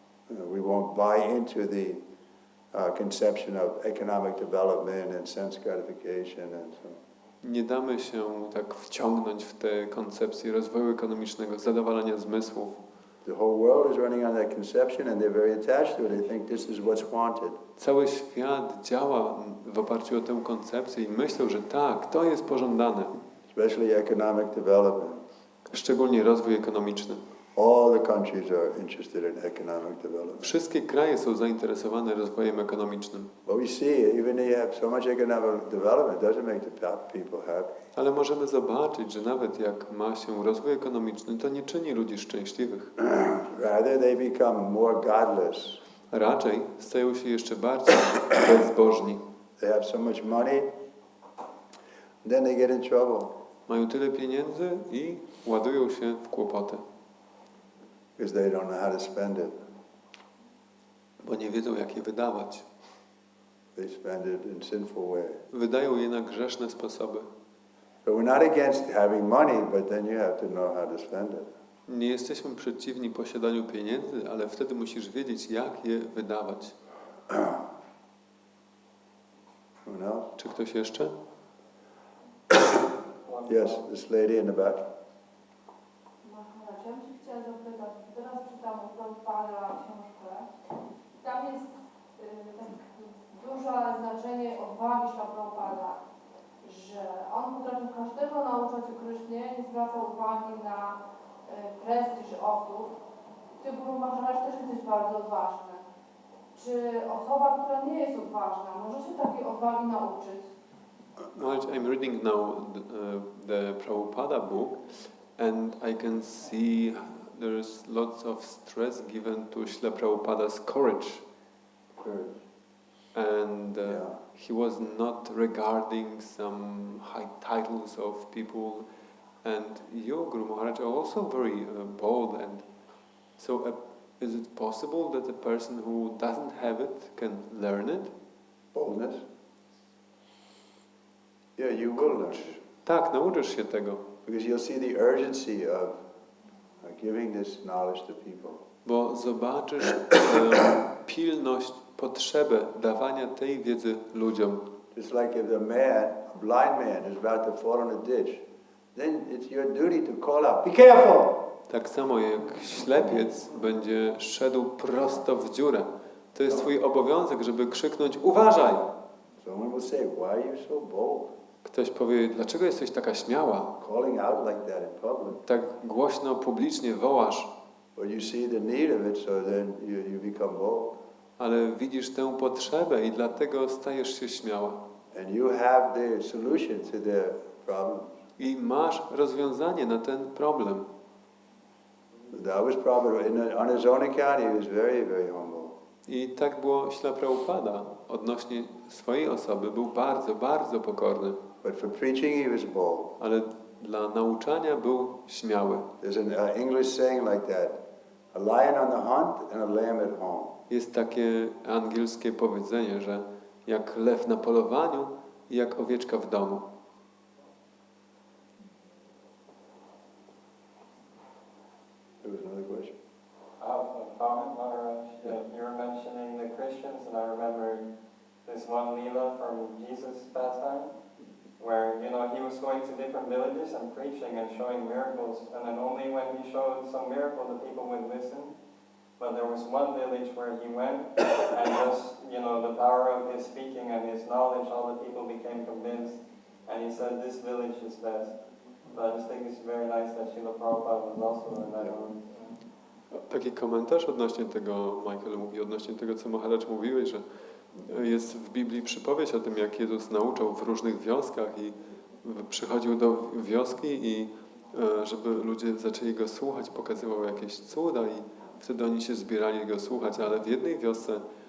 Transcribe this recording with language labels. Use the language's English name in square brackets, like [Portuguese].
[English] We won't buy into the conception of economic development and sense gratification and so. [Polish] Nie damy się tak wciągnąć w te koncepcje rozwoju ekonomicznego, zadowalania zmysłów. [English] The whole world is running on that conception and they're very attached to it. They think this is what's wanted. [Polish] Cały świat działa w oparciu o tę koncepcję i myślą, że tak, to jest pożądane. [English] Especially economic development. [Polish] Szczególnie rozwój ekonomiczny. [English] All the countries are interested in economic development. [Polish] Wszystkie kraje są zainteresowane rozwojem ekonomicznym. [English] But we see, even though you have so much economic development, it doesn't make the people happy. [Polish] Ale możemy zobaczyć, że nawet jak ma się rozwój ekonomiczny, to nie czyni ludzi szczęśliwych. [English] Rather, they become more godless. [Polish] Raczej stają się jeszcze bardziej bezbożni. [English] They have so much money, then they get in trouble. [Polish] Mają tyle pieniędzy i ładują się w kłopoty. [English] Because they don't know how to spend it. [Polish] Bo nie wiedzą, jak je wydawać. [English] They spend it in sinful way. [Polish] Wydają je na grzeszne sposoby. [English] So we're not against having money, but then you have to know how to spend it. [Polish] Nie jesteśmy przeciwni posiadaniu pieniędzy, ale wtedy musisz wiedzieć, jak je wydawać. Czy ktoś jeszcze? [English] Yes, this lady in the back. [Polish] Ja bym się chciała zapytać, teraz czytam o Prabhupada książkę. Tam jest tak duże znaczenie odwagi Śrila Prabhupada, że on potrafił każdego nauczać o Krysznie, nie zwracał uwagi na prestiż osób. Ty, Guru Maharaj, też jesteś bardzo odważny. Czy osoba, która nie jest odważna, może się takiej odwagi nauczyć? [English] I'm reading now the Prabhupada book, and I can see there's lots of stress given to Srila Prabhupada's courage. And he was not regarding some high titles of people. And you, Guru Maharaj, are also very bold. And so is it possible that a person who doesn't have it can learn it? Boldness? Yeah, you will learn. [Polish] Tak, nauczysz się tego. [English] Because you'll see the urgency of giving this knowledge to people. [Polish] Bo zobaczysz pilność, potrzebę dawania tej wiedzy ludziom. [English] Just like if a blind man is about to fall in a ditch, then it's your duty to call out, be careful! [Polish] Tak samo jak ślepiec będzie szedł prosto w dziurę. To jest twój obowiązek, żeby krzyknąć, uważaj! [English] Someone will say, why are you so bold? [Polish] Ktoś powie, dlaczego jesteś taka śmiała? [English] Calling out like that in public. [Polish] Tak głośno, publicznie wołasz. [English] But you see the need of it, so then you become bold. [Polish] Ale widzisz tę potrzebę i dlatego stajesz się śmiała. [English] And you have the solution to their problem. [Polish] I masz rozwiązanie na ten problem. [English] That was probably, on his own account, he was very, very humble. [Polish] I tak było Śrila Prabhupada. Odnośnie swojej osoby był bardzo, bardzo pokorny. [English] But for preaching, he was bold. [Polish] Ale dla nauczania był śmiały. [English] There's an English saying like that: a lion on the hunt and a lamb at home. [Polish] Jest takie angielskie powiedzenie, że jak lew na polowaniu i jak owieczka w domu. [English] There was another question. A comment, Maharaj. You were mentioning the Christians, and I remember this one Leela from Jesus' pastime, where, he was going to different villages and preaching and showing miracles, and then only when he showed some miracle, the people would listen. But there was one village where he went, and just, the power of his speaking and his knowledge, all the people became convinced, and he said, this village is best. But I just think it's very nice that Srila Prabhupada was also in that room. [Polish] Taki komentarz odnośnie tego, Michael mówi, odnośnie tego, co Maharaj mówiłeś, że jest w Biblii przypowieść o tym, jak Jezus nauczał w różnych wioskach i przychodził do wioski i żeby ludzie zaczęli Go słuchać, pokazywał jakieś cuda i wtedy oni się zbierali Go słuchać, ale w jednej wiosce